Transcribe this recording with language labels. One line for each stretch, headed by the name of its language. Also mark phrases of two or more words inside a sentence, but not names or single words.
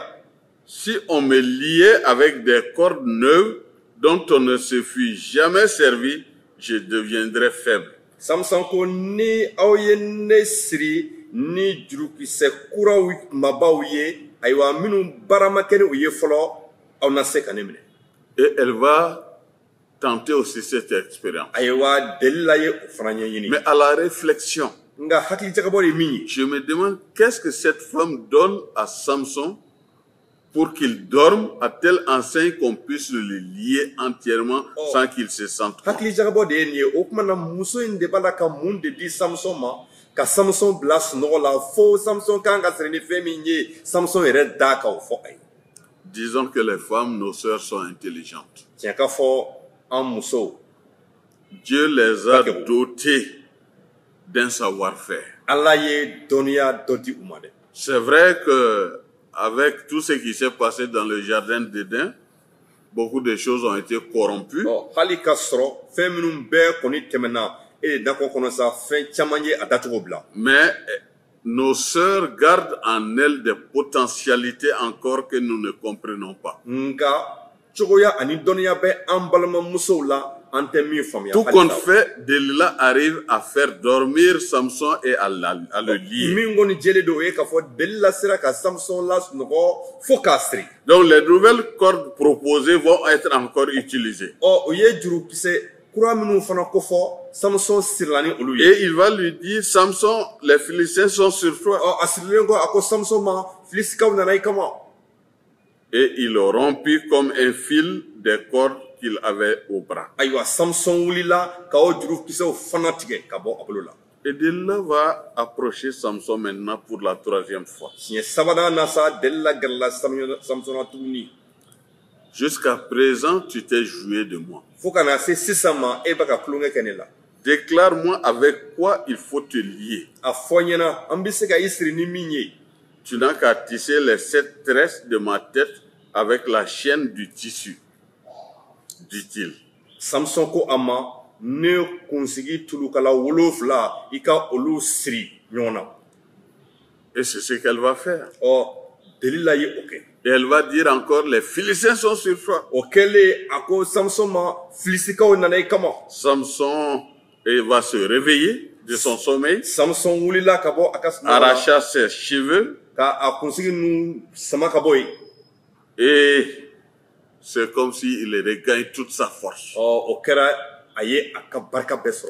French: si on me liait avec des cordes neuves dont on ne se fut jamais servi, je deviendrais faible.
Bambara: Samson ko ni aw ye ne siri ni jurukisɛ kuraw kumabaw ye ayiwa minnu baara ma kɛ ni u ye fɔlɔ aw na se ka ne minɛ.
French: Et elle va tenter aussi cette expérience.
Bambara: Ayiwa Delila ye o fana ɲɛɲini.
French: Mais à la réflexion,
Bambara: Nka hakili jagabɔ de ye min ye.
French: je me demande qu'est-ce que cette femme donne à Samson pour qu'il dorme à telle enseigne qu'on puisse le lier entièrement sans qu'il se sente mal.
Bambara: Hakili jagabɔ de ye nin ye o tuma na muso in de b'a la ka mun de di Samson ma ka Samson bila sunɔgɔ la fo Samson kan ka siri ni fɛn min ye Samson yɛrɛ da ka o fɔ a ye.
French: Disons que les femmes, nos sœurs, sont intelligentes.
Bambara: Tiɲɛ ka fɔ an musow
French: Dieu les a dotées d'un savoir-faire.
Bambara: Ala ye dɔnniya dɔ di u ma dɛ.
French: C'est vrai que avec tout ce qui s'est passé dans le jardin d'Éden, beaucoup de choses ont été corrompues.
Bambara: hali ka sɔrɔ fɛn minnu bɛɛ kɔni tɛmɛna e de dakɔ kɔnɔ sa fɛn caman ye a dacogo bila.
French: Mais nos sœurs gardent en elles des potentialités encore que nous ne comprenons pas.
Bambara: Nka cogoya ani dɔnniya bɛ an balimamusow la an tɛ min faamuya.
French: Tout compte fait, Delilah arrive à faire dormir Samson et à le lier.
Bambara: min kɔni jɛlen don o ye k'a fɔ Delila sera ka Samson lasunɔgɔ fo k'a siri.
French: Donc les nouvelles cordes proposées vont être encore utilisées.
Bambara: o ye jurukisɛ kura minnu fana kofɔ Samson sirila ni olu ye.
French: Et il va lui dire, Samson, les Philistins sont sur toi.
Bambara: a sirilen kɔ a ko Samson ma Filisikaw nana i kama.
French: Et il rompit comme un fil des cordes qu'il avait au bras.
Bambara: ayiwa Samson wulila ka o jurukisɛw fana tigɛ ka bɔ a bolo la.
French: Et Delilah va approcher Samson maintenant pour la troisième fois.
Bambara: siɲɛ sabanan na sa Delila gɛrɛla Samson na tuguni.
French: Jusqu'à présent, tu t'es joué de moi.
Bambara: fo ka na se sisan ma e bɛ ka tulonkɛ kɛ ne la.
French: Déclare-moi avec quoi il faut te lier.
Bambara: a fɔ n ɲɛna an bɛ se ka i siri ni min ye.
French: Tu n'as qu'à tisser les 7 tresses de ma tête avec la chaîne du tissu, dit-il.
Bambara: Samson ko a ma ne kunsigi tulukala 7 i ka olu siri ɲɔgɔn na.
French: Et c'est ce qu'elle va faire.
Bambara: Delila ye o kɛ.
French: Et elle va dire encore, les Philistins sont sur toi.
Bambara: o kɛlen a ko Samson ma Filisikaw nana i kama.
French: Samson va se réveiller de son sommeil,
Bambara: Samson wulila ka bɔ a ka sunɔgɔ la
French: arracha ses cheveux,
Bambara: ka a kunsigi nu sama ka bɔ yen.
French: et c'est comme s'il regagne toute sa force.
Bambara: o kɛra a ye a ka barika bɛɛ sɔrɔ.